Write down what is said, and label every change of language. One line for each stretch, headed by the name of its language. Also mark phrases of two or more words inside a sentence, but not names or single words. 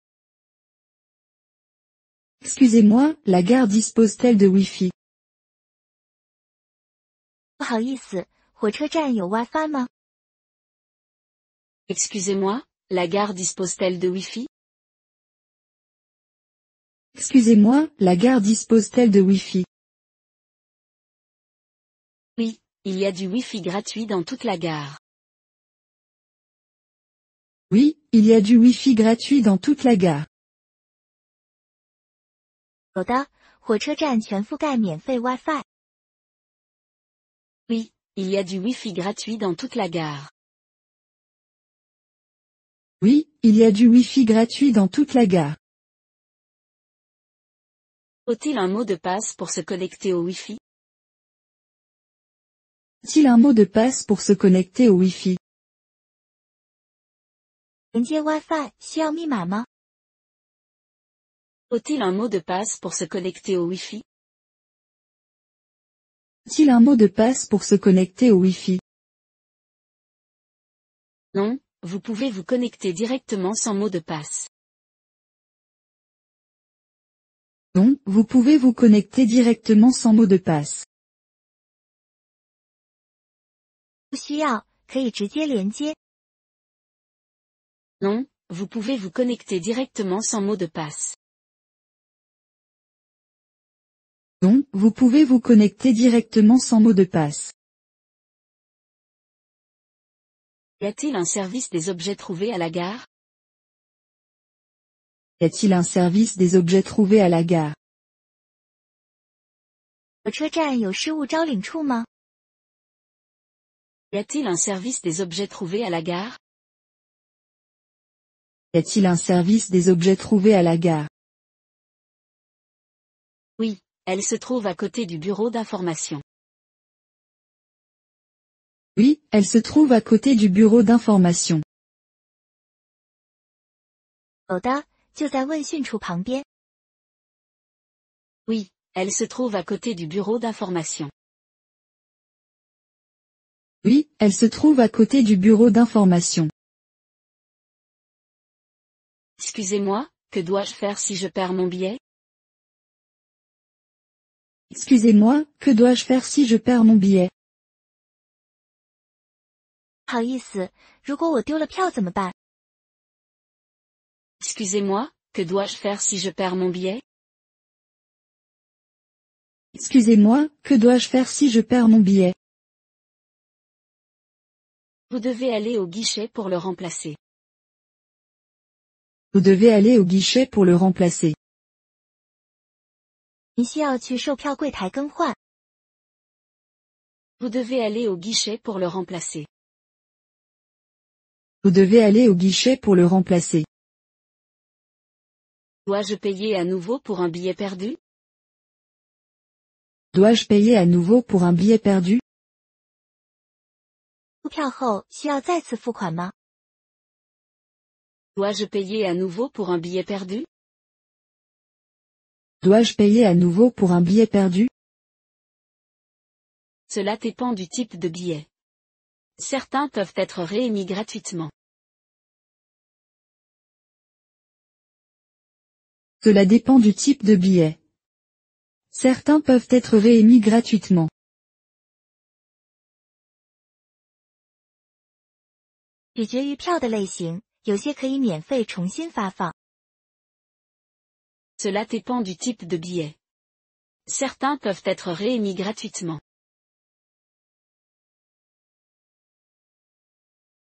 French: Excusez-moi, la gare dispose-t-elle de Wi-Fi?
Chinese: 不好意思，火车站有 WiFi 吗？
French: Excusez-moi, la gare dispose-t-elle de Wi-Fi? Excusez-moi, la gare dispose-t-elle de Wi-Fi? Oui, il y a du Wi-Fi gratuit dans toute la gare. Oui, il y a du Wi-Fi gratuit dans toute la gare.
Chinese: 有的，火车站全覆盖免费 WiFi。
French: Oui, il y a du Wi-Fi gratuit dans toute la gare. Oui, il y a du Wi-Fi gratuit dans toute la gare. Faut-il un mot de passe pour se connecter au Wi-Fi? Faut-il un mot de passe pour se connecter au Wi-Fi?
Chinese: 连接 WiFi 需要密码吗？
French: Faut-il un mot de passe pour se connecter au Wi-Fi? Faut-il un mot de passe pour se connecter au Wi-Fi? Non, vous pouvez vous connecter directement sans mot de passe. Non, vous pouvez vous connecter directement sans mot de passe.
Chinese: 不需要，可以直接连接。
French: Non, vous pouvez vous connecter directement sans mot de passe. Non, vous pouvez vous connecter directement sans mot de passe. Y a-t-il un service des objets trouvés à la gare? Y a-t-il un service des objets trouvés à la gare?
Chinese: 火车站有失物招领处吗？
French: Y a-t-il un service des objets trouvés à la gare? Y a-t-il un service des objets trouvés à la gare? Oui, elle se trouve à côté du bureau d'information. Oui, elle se trouve à côté du bureau d'information.
Chinese: 有的，就在问讯处旁边。
French: Oui, elle se trouve à côté du bureau d'information. Oui, elle se trouve à côté du bureau d'information. Excusez-moi, que dois-je faire si je perds mon billet? Excusez-moi, que dois-je faire si je perds mon billet?
Chinese: 不好意思，如果我丢了票怎么办？
French: Excusez-moi, que dois-je faire si je perds mon billet? Excusez-moi, que dois-je faire si je perds mon billet? Vous devez aller au guichet pour le remplacer. Vous devez aller au guichet pour le remplacer.
Chinese: 您需要去售票柜台更换。
French: Vous devez aller au guichet pour le remplacer. Vous devez aller au guichet pour le remplacer. Dois-je payer à nouveau pour un billet perdu? Dois-je payer à nouveau pour un billet perdu?
Chinese: 出票后需要再次付款吗？
French: Dois-je payer à nouveau pour un billet perdu? Dois-je payer à nouveau pour un billet perdu? Cela dépend du type de billet. Certains peuvent être réémis gratuitement. Cela dépend du type de billet. Certains peuvent être réémis gratuitement.
Chinese: 取决于票的类型，有些可以免费重新发放。
French: Cela dépend du type de billet. Certains peuvent être réémis gratuitement.